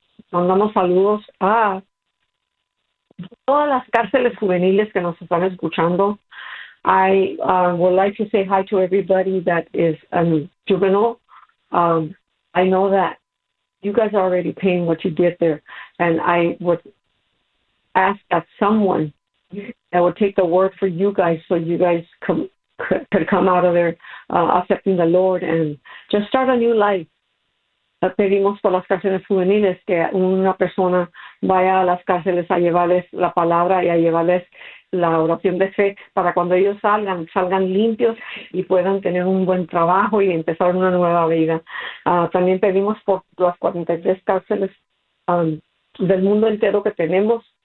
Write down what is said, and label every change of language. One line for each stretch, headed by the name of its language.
Spanish: Mandamos saludos a todas las cárceles juveniles que nos están escuchando.
English: I would like to say hi to everybody that is juvenile. I know that you guys are already paying what you did there, and I would ask that someone I would take the word for you guys so you guys could come out of there accepting the Lord and just start a new life.
Spanish: Pedimos por las cárceles juveniles que una persona vaya a las cárceles a llevarles la palabra y a llevarles la oración de fe para cuando ellos salgan limpios y puedan tener un buen trabajo y empezar una nueva vida. También pedimos por las 43 cárceles del mundo entero que tenemos.